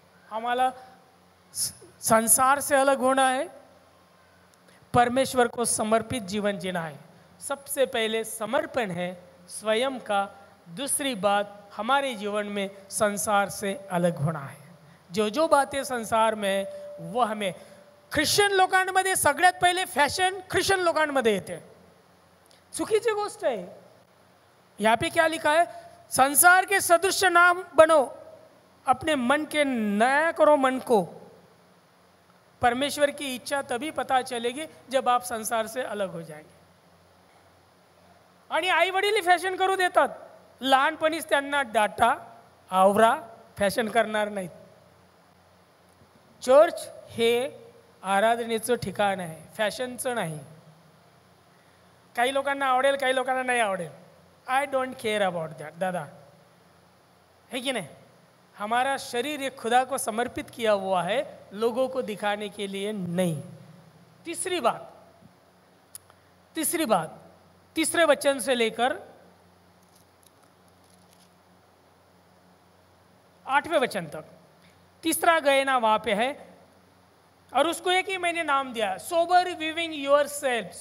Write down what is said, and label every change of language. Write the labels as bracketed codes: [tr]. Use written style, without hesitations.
[hi] हमारा संसार से अलग होना है, परमेश्वर को समर्पित जीवन जीना है. सबसे पहले समर्पण है स्वयं का. दूसरी बात, हमारे जीवन में संसार से अलग होना है. जो बातें संसार में है वो हमें, [mr] ख्रिश्चन लोकांमध्ये सगळ्यात पहिले फॅशन ख्रिश्चन लोकांमध्ये येते. चुकीची गोष्ट आहे. [hi] यहाँ पे क्या लिखा है, संसार के सदृश ना बनो, अपने मन के नया करो मन को. परमेश्वर की इच्छा तभी पता चलेगी जब आप संसार से अलग हो जाएंगे. [mr] आणि आई वडील फॅशन करू देतात, लहानपणीच त्यांना डाटा, आवरा, फॅशन करणार नाहीत. चर्च हे आराधनेचं ठिकाण आहे, फॅशनचं नाही. काही लोकांना आवडेल, काही लोकांना नाही आवडेल. [en] I don't care about that दादा, [hi] है कि नहीं. हमारा शरीर एक खुदा को समर्पित किया हुआ है, लोगों को दिखाने के लिए नहीं. तीसरी बात, तीसरे वचन से लेकर 8वें वचन तक तीसरा गहना वहां पे है, और उसको एक ही मैंने नाम दिया, [en] Sober weaving yourself.